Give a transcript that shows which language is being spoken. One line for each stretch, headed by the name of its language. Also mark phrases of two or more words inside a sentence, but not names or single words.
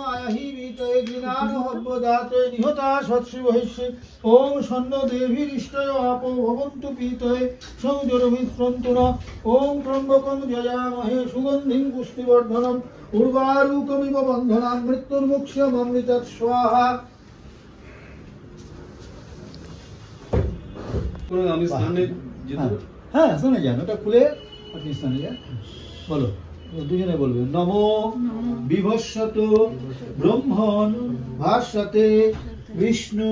Sanskrit: आयहि वीतये ज्ञान हव्यदाते निहता सत्शिवहिष्ये ओम शन्नो देवीरिष्टयो आपो भवन्तु पीतये सौजरविस्रन्तु न ओम त्र्यम्बकं यजामहे सुगन्धिं पुष्टिवर्धनम् उर्वारुकमिव बन्धनान् मृत्युर्मुक्ष्यममृतत् स्वाहा।
Bangla: আমি স্নানে যেতে হ্যাঁ স্নানে যান, ওটা খুলে আপনি স্নানে যান। বলো, দুজনে বলবে
Sanskrit: নমো বিভস্বত ব্রহ্মণ ভাস্বতে বিষ্ণু